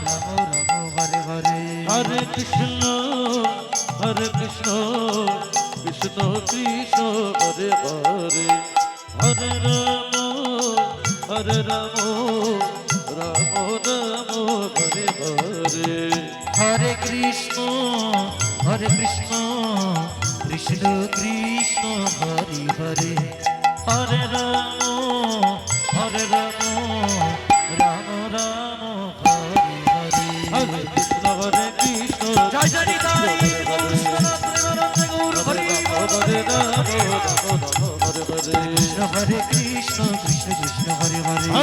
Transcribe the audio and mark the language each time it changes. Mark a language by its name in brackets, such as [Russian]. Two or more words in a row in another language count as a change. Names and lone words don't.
[Sanskrit] Hare Hare Hare Krishna কৃষ্ণ কৃষ্ণ হরে হরে হরে রাম হরে রাম রাম রাম হরে হরে হরে কৃষ্ণ কৃষ্ণ কৃষ্ণ হরে হরে হরে রাম রাম রাম হরে হরে হরে কৃষ্ণ [Bangla] জয় জয় নিতাই গৌর শিবনাথ প্রেমানন্দে গৌর হরি [Sanskrit] হরে রাম হরে হরে কৃষ্ণ হরে কৃষ্ণ কৃষ্ণ কৃষ্ণ হরে হরে